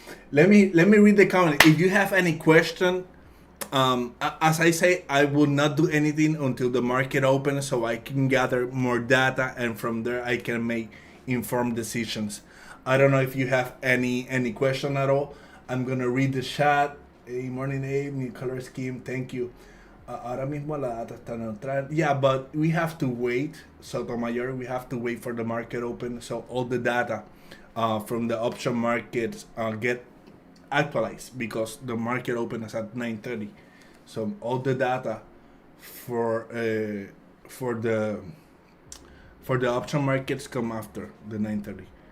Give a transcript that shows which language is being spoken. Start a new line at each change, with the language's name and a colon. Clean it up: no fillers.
English: Let me read the comment. If you have any question, as I say, I will not do anything until the market opens, so I can gather more data, and from there I can make informed decisions. I don't know if you have any question at all. I'm gonna read the chat. Hey, morning, Abe. New color scheme. Thank you.
Spanish: Ahora mismo la data está neutral.
English: Yeah, but we have to wait, Sotomayor. We have to wait for the market open, so all the data from the option markets get actualized because the market opens at 9:30. So all the data for for the for the option markets come after the 9:30.